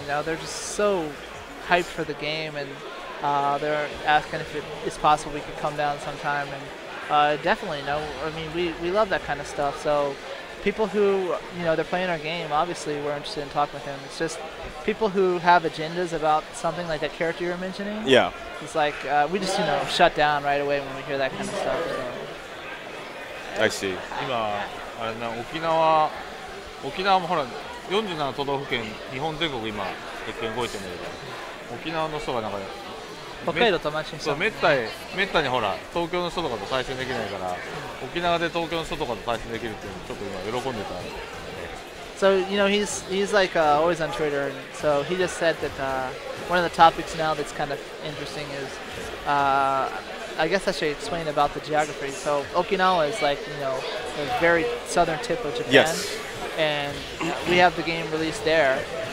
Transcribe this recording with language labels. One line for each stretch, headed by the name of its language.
English: They're just so hyped for the game, and they're asking if it's possible we could come down sometime, and definitely I mean we love that kind of stuff. So people who they're playing our game, obviously we're interested in talking with them. It's just people who have agendas about something like that character you're mentioning. Yeah. It's like we just shut down right away when we hear that kind of stuff. So. I see.
Japanese: 今あれな沖縄もほら47都道府県日本全国今鉄拳動いてるんだけど、沖縄の人がなんか北海道友達にしためったにほら東京の人とかと対戦できないから、沖縄で東京の人とかと対戦できるっていうのちょっと今喜んでた。
English: So he's like always on Twitter, and so he just said that one of the topics now that's kind of interesting is I guess I should explain about the geography. So Okinawa is like the very southern tip of Japan, and we have the game released there.